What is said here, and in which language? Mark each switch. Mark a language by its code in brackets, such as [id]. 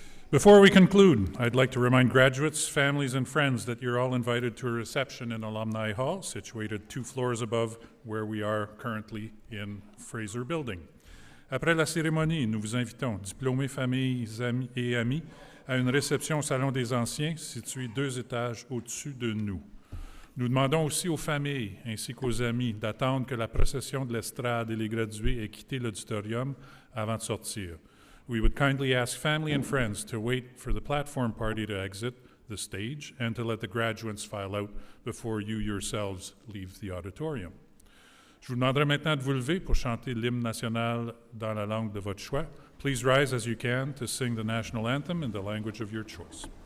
[en] Before we conclude, I'd like to remind graduates, families, and friends that you're all invited to a reception in Alumni Hall, situated 2 floors above where we are currently in Fraser Building. [fr] Après la cérémonie, nous vous invitons, diplômés, familles amis et amis, à une réception au Salon des Anciens, situé 2 étages au-dessus de nous. Nous demandons aussi aux familles ainsi qu'aux amis d'attendre que la procession de l'estrade et les gradués aient quitté l'auditorium avant de sortir. [en] We would kindly ask family and friends to wait for the platform party to exit the stage and to let the graduates file out before you yourselves leave the auditorium. [fr] Je vous demanderai maintenant de vous lever pour chanter l'hymne national dans la langue de votre choix. [en] Please rise as you can to sing the national anthem in the language of your choice.